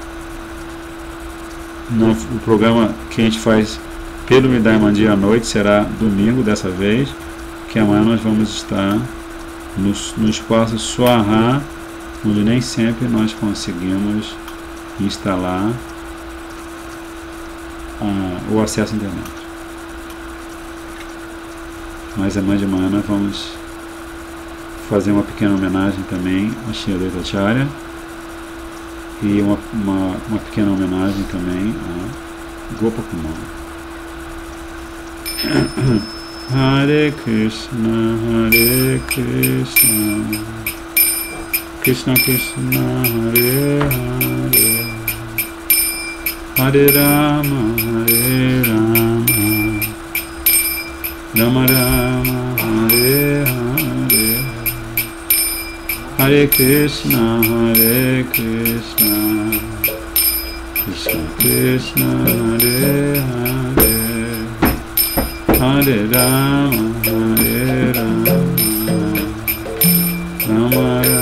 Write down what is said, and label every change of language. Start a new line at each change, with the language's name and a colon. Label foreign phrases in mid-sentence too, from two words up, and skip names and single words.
Portuguese: O programa que a gente faz pelo Midai Mandir à noite será domingo dessa vez, que amanhã nós vamos estar no espaço Swaha, onde nem sempre nós conseguimos instalar o acesso à internet. Mas amanhã de manhã nós vamos fazer uma pequena homenagem também a Shri Advaita Acharya e uma pequena homenagem também a Gopakumar. Hare Krishna, Hare Krishna, Krishna Krishna, Hare Hare, Hare Rama, Hare Rama, Rama Rama, Hare Hare, Hare Krishna, Hare Krishna, Krishna Krishna, Hare Hare, Hare Rama, Hare Rama, Rama